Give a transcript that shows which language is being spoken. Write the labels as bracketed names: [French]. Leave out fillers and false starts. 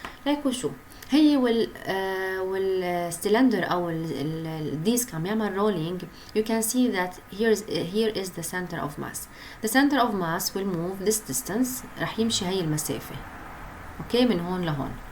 [Arabic] like وشو هي والسلندر او الديسك عم يعمل rolling. [English] you can see that here is the center of mass. the center of mass will move this distance. [Arabic] رح يمشي هي المسافة اوكي من هون لهون.